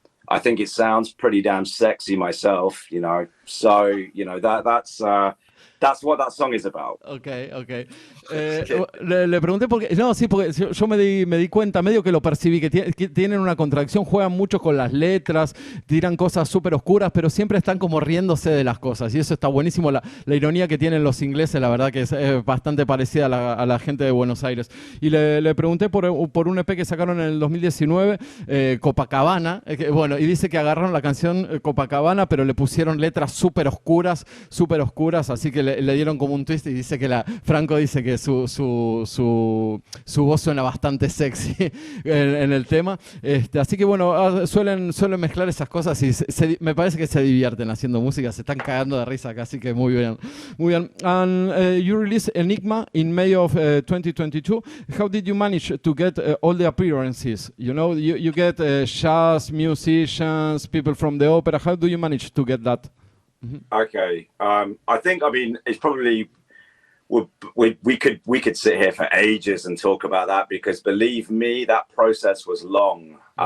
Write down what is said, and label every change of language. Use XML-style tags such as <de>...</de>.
<en>I think it sounds pretty damn sexy myself, you know. So, you know, that's what that song is about.</en> <es>Okay. Le pregunté porque... No, sí, porque yo me di cuenta, medio que lo percibí, que tienen una contradicción, juegan mucho con las letras, tiran cosas súper oscuras, pero siempre están como riéndose de las cosas, y eso está buenísimo. La ironía que tienen los ingleses, la verdad que es bastante parecida a la gente de Buenos Aires. Y le pregunté por un EP que sacaron en el 2019, Copacabana, bueno, y dice que agarraron la canción Copacabana, pero le pusieron letras súper oscuras, así que le dieron como un twist, y dice que Franco dice que su voz suena bastante sexy en el tema. Así que bueno, suelen mezclar esas cosas y me parece que se divierten haciendo música, se están cagando de risa acá, así que muy bien.</es> <en>And you released Enigma in May of 2022. How did you manage to get all the appearances? You know, you get jazz musicians, people from the opera. How do you manage to get that? Okay, I think, I mean, it's probably, we could sit here for ages and talk about that, because believe me, that process was long.</en>